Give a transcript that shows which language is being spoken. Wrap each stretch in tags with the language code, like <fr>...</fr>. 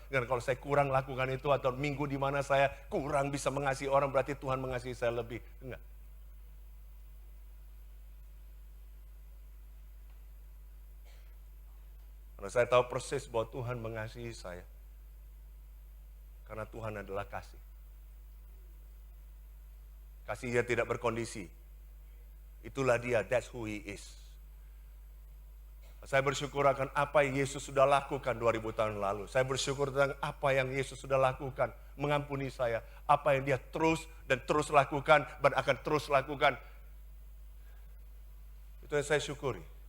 <id>Dan kalau saya kurang lakukan itu atau minggu di mana saya kurang bisa mengasihi orang, berarti Tuhan mengasihi saya lebih. Enggak. Karena saya tahu persis bahwa Tuhan mengasihi saya. Karena Tuhan adalah kasih. Kasih Dia tidak berkondisi. Itulah Dia,</id> <en>that's who He is.</en> <id>Saya bersyukur akan apa yang Yesus sudah lakukan 2000 tahun lalu. Saya bersyukur tentang apa yang Yesus sudah lakukan, mengampuni saya. Apa yang Dia terus dan terus lakukan dan akan terus lakukan. Itu yang saya syukuri.</id>